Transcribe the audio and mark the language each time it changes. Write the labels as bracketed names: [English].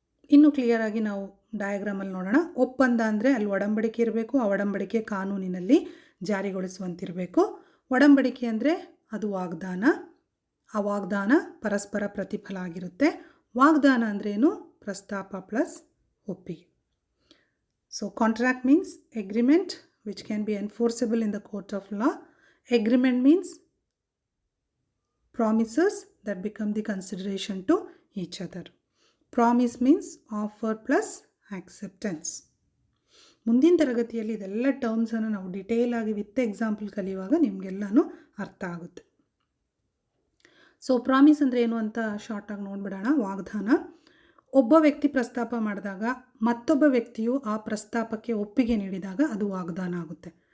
[Kannada] ಇನ್ನು ಕ್ಲಿಯರ್ ಆಗಿ ನಾವು ಡಯಾಗ್ರಾಮಲ್ಲಿ ನೋಡೋಣ. ಒಪ್ಪಂದ ಅಂದರೆ ಅಲ್ಲಿ ಒಡಂಬಡಿಕೆ ಇರಬೇಕು, ಆ ಒಡಂಬಡಿಕೆ ಕಾನೂನಿನಲ್ಲಿ ಜಾರಿಗೊಳಿಸುವಂತಿರಬೇಕು. ಒಡಂಬಡಿಕೆ ಅಂದರೆ ಅದು ವಾಗ್ದಾನ, ಆ ವಾಗ್ದಾನ ಪರಸ್ಪರ ಪ್ರತಿಫಲ ಆಗಿರುತ್ತೆ. ವಾಗ್ದಾನ ಅಂದ್ರೇನು? ಪ್ರಸ್ತಾಪ ಪ್ಲಸ್ ಒಪ್ಪಿಗೆ. [English] So contract means agreement which can be enforceable in the court of law. Agreement means promises that become the consideration to each other. Promise means offer plus acceptance. [Kannada] ಮುಂದಿನ ತರಗತಿಯಲ್ಲಿ ಇದೆಲ್ಲ ಟರ್ಮ್ಸನ್ನು ನಾವು ಡಿಟೇಲ್ ಆಗಿ [English] with example [Kannada] ಕಲಿಯುವಾಗ ನಿಮಗೆಲ್ಲನೂ ಅರ್ಥ ಆಗುತ್ತೆ. So promise ಅಂದರೆ ಏನು ಅಂತ ಶಾರ್ಟಾಗಿ ನೋಡ್ಬಿಡೋಣ. ವಾಗ್ದಾನ. ಒಬ್ಬ ವ್ಯಕ್ತಿ ಪ್ರಸ್ತಾಪ ಮಾಡಿದಾಗ ಮತ್ತೊಬ್ಬ ವ್ಯಕ್ತಿಯು ಆ ಪ್ರಸ್ತಾಪಕ್ಕೆ ಒಪ್ಪಿಗೆ ನೀಡಿದಾಗ ಅದು ವಾಗ್ದಾನ ಆಗುತ್ತೆ.